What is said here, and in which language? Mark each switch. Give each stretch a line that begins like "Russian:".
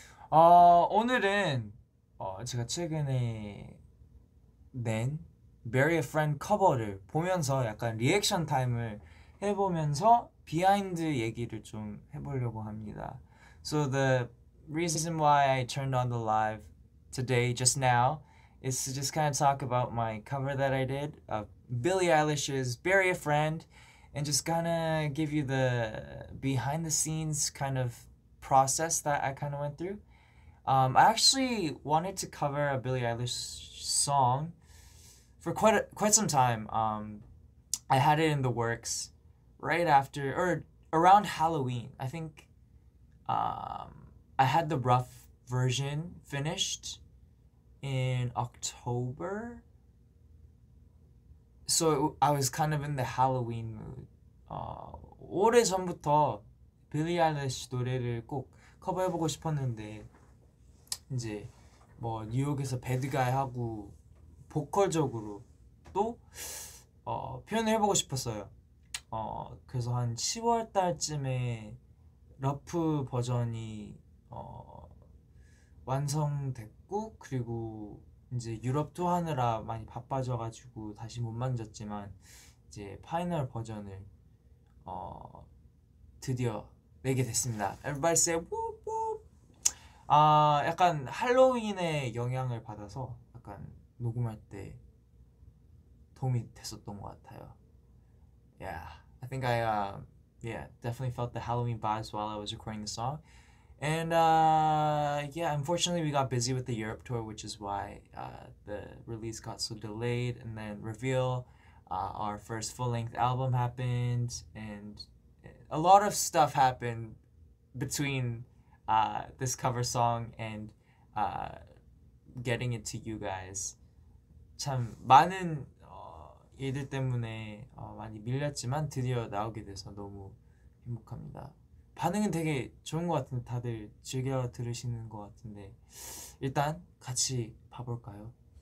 Korean: 오늘은 제가 최근에 낸 Bury a Friend 커버를 보면서 약간 리액션 타임을 해보면서 비하인드 얘기를 좀 해보려고 합니다.
English: So the reason why I turned on the live today just now is to just kind of talk about my cover that I did of Billie Eilish's Bury a Friend and just kind of give you the behind the scenes kind of process that I kind of went through. I actually wanted to cover a Billie Eilish song for quite some time. I had it in the works right after or around Halloween. I think I had the rough version finished in October, so I was kind of in the Halloween mood.
Korean: 오래 전부터 빌리 아일리시 노래를 꼭 커버해보고 싶었는데 이제 뭐 뉴욕에서 배드가이 하고 보컬적으로 또 표현을 해보고 싶었어요. 그래서 한 10월 달쯤에 러프 버전이 완성됐고, 그리고 이제 유럽 투어 하느라 많이 바빠져가지고 다시 못 만졌지만 이제 파이널 버전을 드디어 내게 됐습니다.
English: Everybody say whoop whoop.
Korean: 약간 할로윈의 영향을 받아서 약간 녹음할 때 도움이 됐었던 것 같아요.
English: Yeah, I think I definitely felt the Halloween vibes while I was recording the song. And yeah, unfortunately we got busy with the Europe tour, which is why the release got so delayed. And then Reveal, our first full-length album happened, and a lot of stuff happened between this cover song and getting it to you guys.
Korean: 참 많은 일들 때문에 많이 밀렸지만 드디어 나오게 돼서 너무 행복합니다. 반응은 되게 좋은 것 같은데 다들 즐겨 들으시는 것 같은데 일단 같이 봐볼까요?